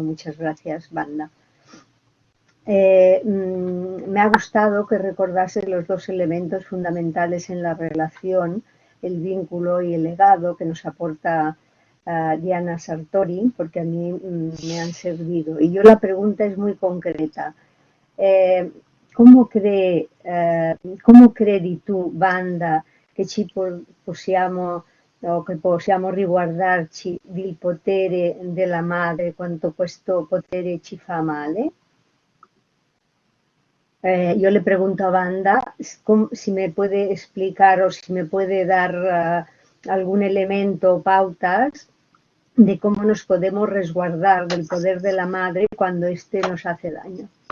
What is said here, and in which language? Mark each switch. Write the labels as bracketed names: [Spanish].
[Spanish] Muchas gracias, Wanda. Me ha gustado que recordase los dos elementos fundamentales en la relación, el vínculo y el legado que nos aporta Diana Sartori, porque a mí me han servido. Y yo la pregunta es muy concreta. [Italian] Come credi tu, Wanda, che possiamo riguardarci del potere della madre, quanto questo potere ci fa male? [Spanish] Yo le pregunto a Wanda si me puede explicar o si me puede dar algún elemento o pautas de cómo nos podemos resguardar del poder de la madre cuando éste nos hace daño.